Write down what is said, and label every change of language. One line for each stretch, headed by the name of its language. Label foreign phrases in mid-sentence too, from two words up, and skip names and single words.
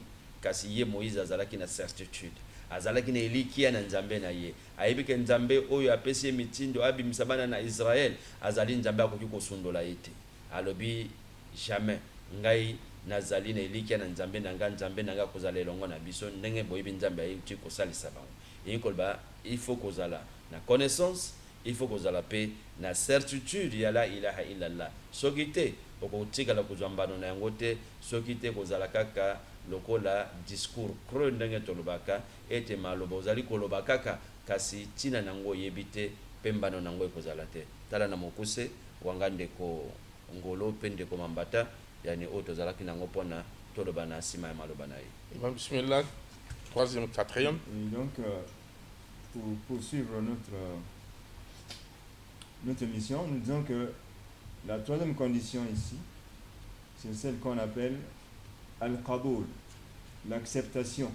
Lingala: Kasi ye Moïse azalaki na certitude, azalaki na elikia na nzambe na ye, ayebi ke nzambe oyo apesi ye mitindo abimisa bana na Israel azali nzambe akoki kosundola ye te. Alobi jamais ngai nazali na elikia na nzambe na nga kozala elongo na biso ndenge boyebi nzambe ayuti kosalisa bango. Yekoloba
French: il faut
Lingala: kozala na connaissance,
French: il faut
Lingala: kozala pe na certitude ya
Arabic: لا إله إلا الله.
Lingala: Soki te okotikala kozwa mbano na yango te, soki te kozala kaka lokola
French: discours creux
Lingala: ndenge tolobaka ete maloba ozali koloba kaka kasi tina nango yebi te pe mbano nango ekozala te. Tala na mokuse wanga ndeko ngolo pe ndeko mambata yani oyo tozalaki nango mpona toloba na nsima ya maloba na ye. Imam Bismillah,
French: troisième, quatrième. Et donc, pour poursuivre notre mission, nous disons que la troisième condition ici, c'est celle qu'on appelle al-qaboul, l'acceptation.